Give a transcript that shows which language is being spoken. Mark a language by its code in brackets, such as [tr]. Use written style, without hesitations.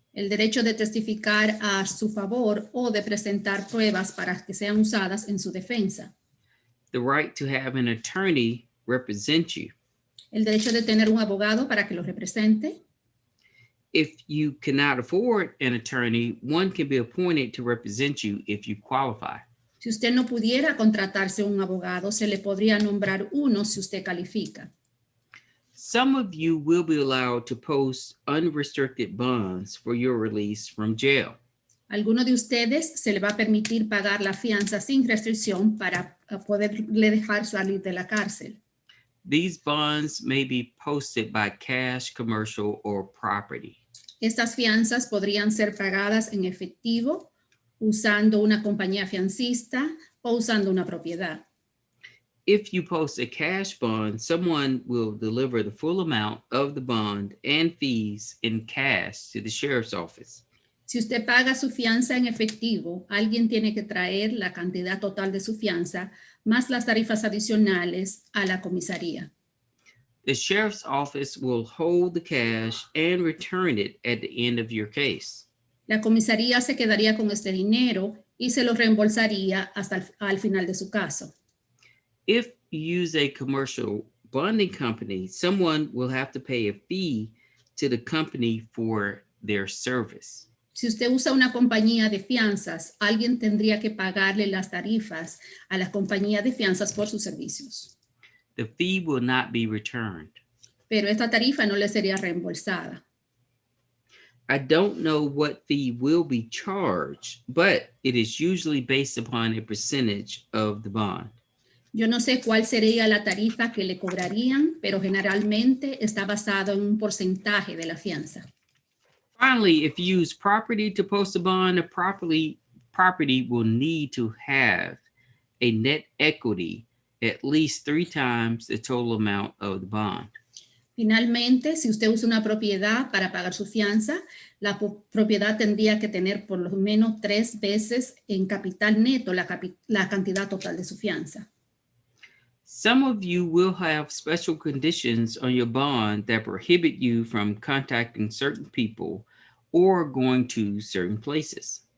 [es] El derecho de testificar a su favor o de presentar pruebas para que sean usadas en su defensa. [en] The right to have an attorney represent you. [es] El derecho de tener un abogado para que lo represente. [en] If you cannot afford an attorney, one can be appointed to represent you if you qualify. [es] Si usted no pudiera contratarse un abogado, se le podría nombrar uno si usted califica. [en] Some of you will be allowed to post unrestricted bonds for your release from jail. [es] Alguno de ustedes se le va a permitir pagar la fianza sin restricción para poderle dejar salir de la cárcel. [en] These bonds may be posted by cash, commercial, or property. [es] Estas fianzas podrían ser pagadas en efectivo, usando una compañía fiancista o usando una propiedad. [en] If you post a cash bond, someone will deliver the full amount of the bond and fees in cash to the sheriff's office. [es] Si usted paga su fianza en efectivo, alguien tiene que traer la cantidad total de su fianza más las tarifas adicionales a la comisaría. [en] The sheriff's office will hold the cash and return it at the end of your case. [es] La comisaría se quedaría con este dinero y se lo reembolsaría hasta al final de su caso. [en] If you use a commercial bonding company, someone will have to pay a fee to the company for their service. [es] Si usted usa una compañía de fianzas, alguien tendría que pagarle las tarifas a la compañía de fianzas por sus servicios. [en] The fee will not be returned. [es] Pero esta tarifa no le sería reembolsada. [en] I don't know what fee will be charged, but it is usually based upon a percentage of the bond. [es] Yo no sé cuál sería la tarifa que le cobrarían, pero generalmente está basado en un porcentaje de la fianza. [en] Finally, if you use property to post a bond, a property will need to have a net equity at least 3 times the total amount of the bond. [es] Finalmente, si usted usa una propiedad para pagar su fianza, la propiedad tendría que tener por lo menos 3 veces en capital neto la cantidad total de su fianza. [en] Some of you will have special conditions on your bond that prohibit you from contacting certain people or going to certain places.